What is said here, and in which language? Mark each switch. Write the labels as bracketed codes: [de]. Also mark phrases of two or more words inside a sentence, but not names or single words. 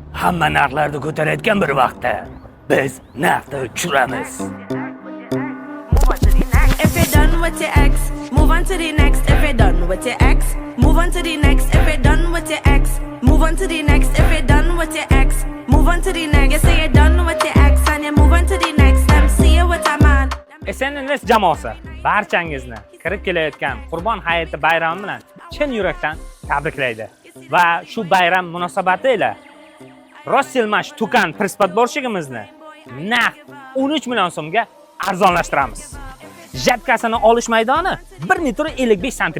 [uz] hamma narxlarni ko'tarayotgan bir vaqtda biz narxni tushiramiz. [en] If you're done with your ex, move on to the next. If you're done with your ex, move on to the next. If you're done with your ex, move on to the next. If you're done with your ex, move on to the next. You say you're done with your ex and you move on to the next. Let me see you with a man. [uz] SNS jamoasi barchangizni kirib kelayotgan Qurbon hayiti bayrami bilan chin yurakdan tabriklaydi va shu bayram munosabati ila Rosselmash Tukan prispadborshigimizni naq 13 million so'mga arzonlashtiramiz. Jabkasini olish maydoni 1 metr 55 sm.